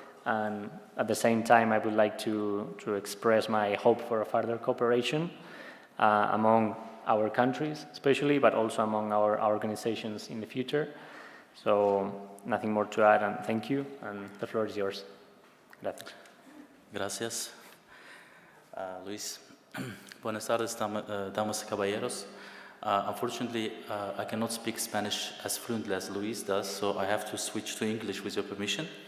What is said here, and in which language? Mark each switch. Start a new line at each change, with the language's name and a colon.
English: And at the same time, I would like to express my hope for a further cooperation among our countries, especially, but also among our organizations in the future. So, nothing more to add, and thank you, and the floor is yours.
Spanish: Gracias. Gracias, Luis. Buenas tardes, damas y caballeros.
English: Unfortunately, I cannot speak Spanish as fluently as Luis does, so I have to switch to English with your permission.